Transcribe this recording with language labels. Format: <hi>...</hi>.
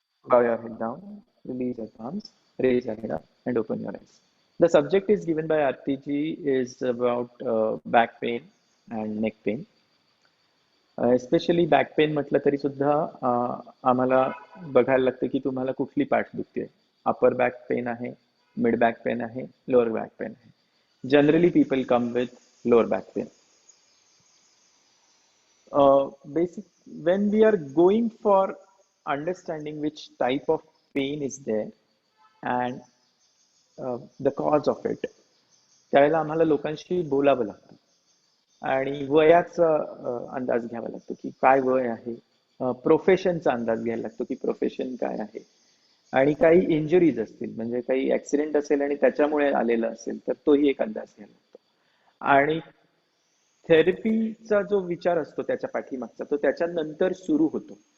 <en>Bow your head down, release your palms, raise your head up and open your eyes. The subject is given by RTG is about back pain and neck pain.</en> <mr>Especially back pain म्हटलं तरी सुद्धा आम्हाला बघायला लागतं की तुम्हाला कुठली पाठ दुखते. अपर बॅक पेन आहे, मिड बॅक पेन आहे, लोअर बॅक पेन आहे.</mr> <en>Generally people come with lower back pain. Basic when we are going for understanding which type of pain is there and the cause of it,</en> <mr>त्यावेळेला आम्हाला लोकांशी बोलावं लागतं आणि वयाचा अंदाज घ्यावा लागतो की काय वय आहे. प्रोफेशनचा अंदाज घ्यायला लागतो की प्रोफेशन काय आहे. आणि काही इंजुरीज असतील म्हणजे काही ऍक्सिडेंट असेल आणि त्याच्यामुळे आलेलं असेल तर तोही एक अंदाज घ्यायला लागतो. आणि थेरपीचा जो विचार असतो त्याच्या पाठीमागचा तो त्याच्यानंतर सुरू होतो.</mr>